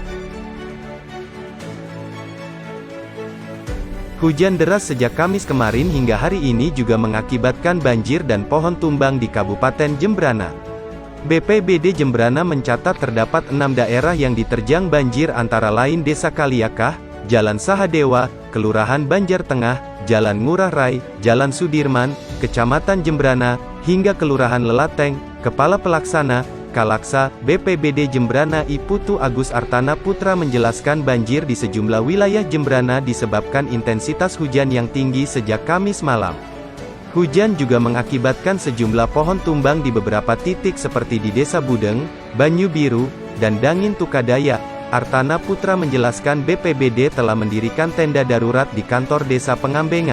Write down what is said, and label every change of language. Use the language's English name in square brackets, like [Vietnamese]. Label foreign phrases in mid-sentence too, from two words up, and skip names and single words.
[Indonesian] Hujan deras sejak Kamis kemarin hingga hari ini juga mengakibatkan banjir dan pohon tumbang di Kabupaten Jembrana. BPBD Jembrana mencatat terdapat 6 daerah yang diterjang banjir antara lain Desa Kaliakah, Jalan Sahadewa, Kelurahan Banjar Tengah, Jalan Ngurah Rai, Jalan Sudirman, Kecamatan Jembrana, hingga Kelurahan Lelateng. Kepala Pelaksana, Kalaksa, BPBD Jembrana I Putu Agus Artana Putra menjelaskan banjir di sejumlah wilayah Jembrana disebabkan intensitas hujan yang tinggi sejak Kamis malam. Hujan juga mengakibatkan sejumlah pohon tumbang di beberapa titik seperti di Desa Budeng, Banyu Biru, dan Dangin Tukadaya. Artana Putra menjelaskan BPBD telah mendirikan tenda darurat di kantor Desa Pengambengan.